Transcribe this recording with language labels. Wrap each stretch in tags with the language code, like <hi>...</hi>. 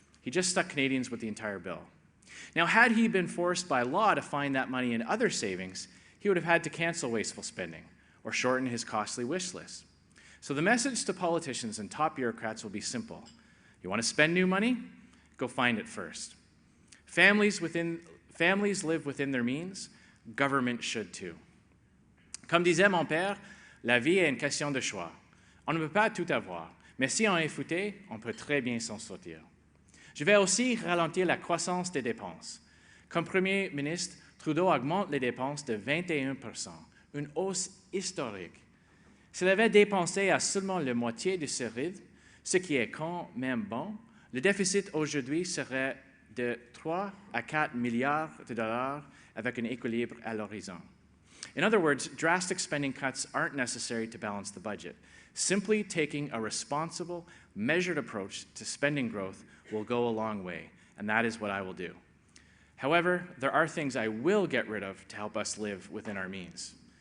<en>He just stuck Canadians with the entire bill. Now, had he been forced by law to find that money in other savings, he would have had to cancel wasteful spending or shorten his costly wish list. So the message to politicians and top bureaucrats will be simple. You want to spend new money? Go find it first. Families live within their means. Government should too.</en> <fr>Comme disait mon père, la vie est une question de choix. On ne peut pas tout avoir, mais si on est fouté, on peut très bien s'en sortir. Je vais aussi ralentir la croissance des dépenses. Comme Premier ministre, Trudeau augmente les dépenses de 21%, une hausse historique. S'il avait dépensé à seulement la moitié de ce rythme, ce qui est quand même bon, le déficit aujourd'hui serait de 3 à 4 milliards de dollars avec un équilibre à l'horizon.</fr> <en>In other words, drastic spending cuts aren't necessary to balance the budget. Simply taking a responsible, measured approach to spending growth will go a long way, and that is what I will do. However, there are things I will get rid of to help us live within our means.</en>